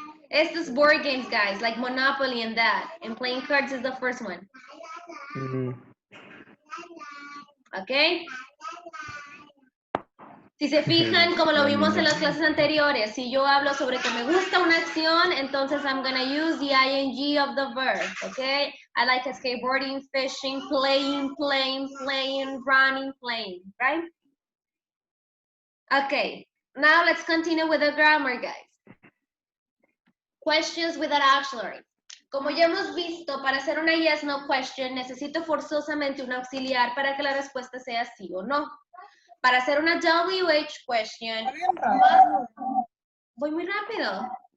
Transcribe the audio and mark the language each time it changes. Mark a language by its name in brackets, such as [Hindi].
[English] Estos board games, guys, like Monopoly and that. And playing cards is the first one, okay. [Spanish] Si se fijan, como lo vimos en las clases anteriores, si yo hablo sobre que me gusta una acción, entonces [English] I'm gonna use the ing of the verb, okay? I like skateboarding, fishing, playing, running, playing, right? Okay, now let's continue with the grammar, guys. Questions with an auxiliary. [Spanish] Como ya hemos visto, para hacer una [English] yes, no question, [Spanish] necesito forzosamente un auxiliar para que la respuesta sea sí o no. Para hacer una WH question, voy muy rápido.